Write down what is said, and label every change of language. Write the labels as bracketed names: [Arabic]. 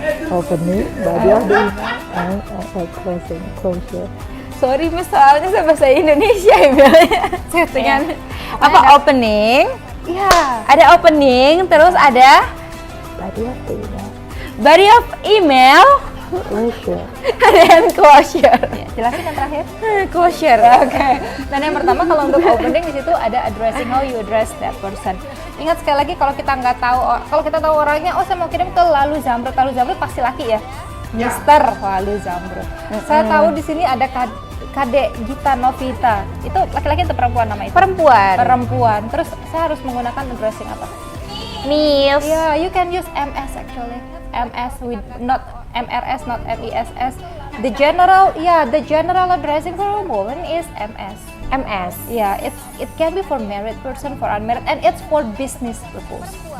[English] Opening, body of the email, and closing, closure. [Indonesian] Sorry Miss, soalnya saya bahasa Indonesia emailnya. Settingan. Apa opening? Iya. Ada opening, terus ada [English] Body of the email, body of email, closure. [Indonesian] dan closure. Jelasin yang terakhir. [English] Closure. [Indonesian] Oke. Dan yang pertama kalau untuk opening di situ ada addressing, [English] how you address that person. [Indonesian] Ingat sekali lagi kalau kita nggak tahu, kalau kita tahu orangnya, saya mau kirim ke Lalu Zamrud pasti laki ya. Mister Lalu Zamrud. Saya tahu di sini ada Kadek Gita Novita. Itu laki-laki atau perempuan nama itu? Perempuan. Terus saya harus menggunakan addressing apa? [English] Miss. Yeah, you can use MS actually. MS with not MRS, not MESS. The general addressing for a woman is MS. MS. Yeah, it can be for married person, for unmarried, and it's for business purpose.